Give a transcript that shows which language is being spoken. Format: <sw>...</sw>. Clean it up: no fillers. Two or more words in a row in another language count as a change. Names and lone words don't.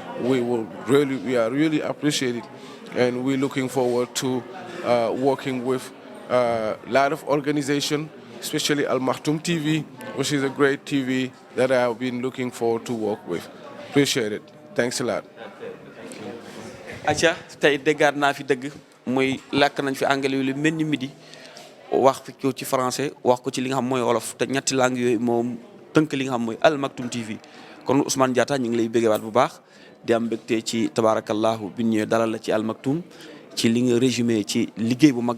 <en>We are really appreciating, and we're looking forward to working with a lot of organizations, especially Al Maktoum TV, which is a great TV that I've been looking forward to work with. Appreciate it. Thanks a lot.</en> <wo>Acha tey déggaat naa fi dëgg muy làkk nañ fi anglais yu lu mel ni midi wax fi ko ci français wax ko ci li nga xam mooy wolof te ñetti langue yooyu moom tënk li nga xam mooy Al Maktoum TV kon Ousmane Diatta ñu ngi lay bëggewaat bu baax di am mbégte ci tabarakallahu bi ñëwee dalal la ci Al Maktoum ci li nga résumé ci liggéey bu mag</wo>